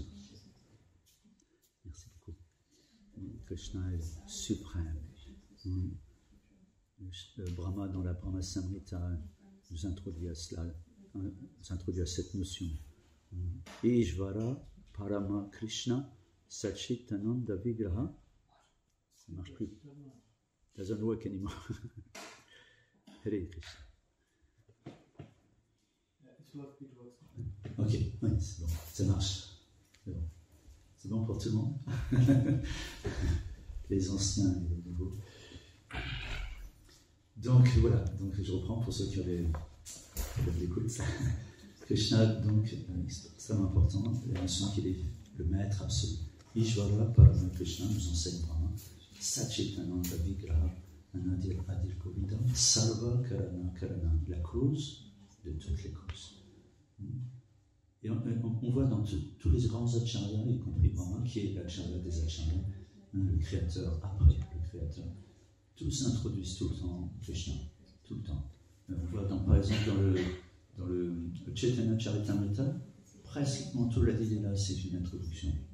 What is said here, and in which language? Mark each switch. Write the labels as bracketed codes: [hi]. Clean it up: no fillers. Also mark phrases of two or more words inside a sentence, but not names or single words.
[fr] Merci beaucoup. Krishna est suprême. Le Brahma, dans la Brahma Samhita, nous introduit à cela, nous introduit à cette notion. [sa] Ishvara Parama Krishna Satchitananda Vigraha. [fr] Ça ne marche plus. [en] Doesn't work anymore. [fr] Hare Krishna. Ok, oui, c'est bon, ça marche. C'est bon. C'est bon pour tout le monde. Les anciens et les nouveaux. Donc voilà, donc je reprends pour ceux qui avaient l'écoute. Krishna, donc, c'est extrêmement important, la notion qu'il est le maître absolu. [sa] Ishvara Parama Krishna [fr] nous enseigne Brahma. [sa] Satchitananda Vigraha Anadir Adir Govinda Sarva Karana Karana, [fr] la cause de toutes les causes. Et on voit dans tous les grands acharyas, y compris Brahma, qui est l'acharya des acharyas, le créateur après le créateur. Tous introduisent tout le temps Krishna, tout le temps. On voit par exemple dans le Chaitanya Charitamrita, pratiquement tout la Lila, c'est une introduction.